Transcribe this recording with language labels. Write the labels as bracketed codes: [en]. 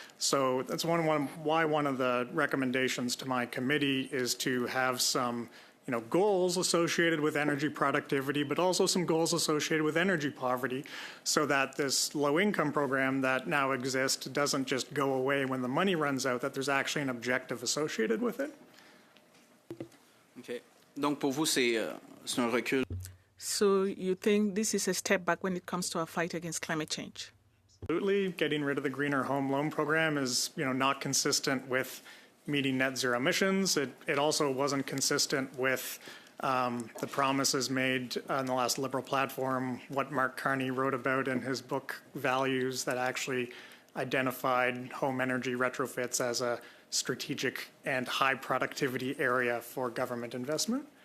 [en] So that's why one of the recommendations to my committee is to have some goals associated with energy productivity, but also some goals associated with energy poverty so that this low-income program that now exists doesn't just go away when the money runs out, that there's actually an objective associated with it. Okay. [fr] Donc, pour vous, c'est un recul. [en] So you think this is a step back when it comes to our fight against climate change? Absolutely. Getting rid of the Greener Home Loan Program is, not consistent with meeting net zero emissions. It also wasn't consistent with the promises made on the last Liberal platform, what Mark Carney wrote about in his book Values that actually identified home energy retrofits as a strategic and high productivity area for government investment.